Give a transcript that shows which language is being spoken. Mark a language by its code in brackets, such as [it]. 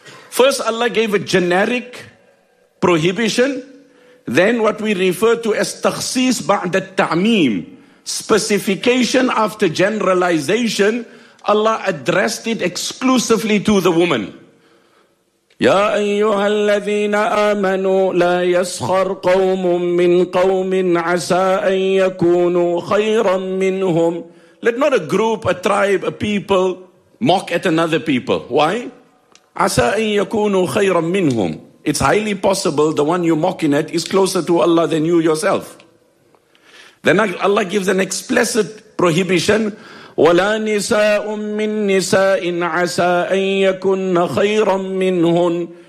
[en] First, Allah gave a generic prohibition. Then what we refer to as [ar] تَخْصِيص بَعْدَ التَّعْمِيمِ, [en] specification after generalization. Allah addressed it exclusively to the woman. [ar] يا أيها الذين آمنوا لا يسخر قوم من قوم عسى أن يكونوا خيرا منهم. [en] Let not a group, a tribe, a people mock at another people. Why? [ar] عسى أن يكونوا خيرا منهم. [en] It's highly possible the one you're mocking at is closer to Allah than you yourself. Then Allah gives an explicit prohibition. [ar] وَلَا نِسَاءٌ مِّن نِسَاءٍ عَسَىٰ أَن يَكُنَّ خَيْرًا مِّنْهُنْ.